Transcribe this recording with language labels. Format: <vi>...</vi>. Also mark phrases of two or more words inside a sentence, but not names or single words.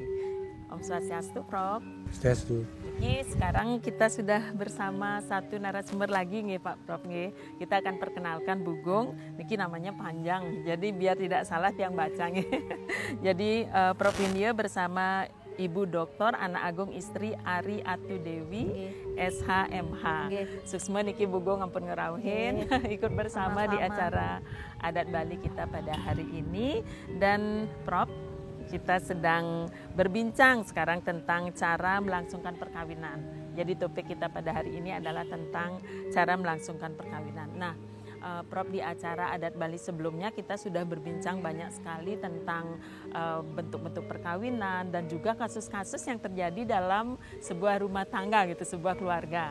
<ban>Om Swastiastu, Prof. Swastiastu.</ban> <id>Sekarang kita sudah bersama satu narasumber lagi nih Pak Prof. Kita akan perkenalkan Bu Gung. Niki namanya panjang, jadi biar tidak salah yang baca. Jadi Prof India bersama Ibu Dr. Ana Agung Istri Ari Atu Dewi, SHMH.</id> <ban>Suksma niki Bu Gung ampun ngerauhin</ban> <id>ikut bersama sama-sama di acara Adat Bali kita pada hari ini. Dan Prof, kita sedang berbincang sekarang tentang cara melangsungkan perkawinan. Jadi topik kita pada hari ini adalah tentang cara melangsungkan perkawinan. Nah, Prof, di acara Adat Bali sebelumnya kita sudah berbincang banyak sekali tentang bentuk-bentuk perkawinan dan juga kasus-kasus yang terjadi dalam sebuah rumah tangga gitu, sebuah keluarga.</id>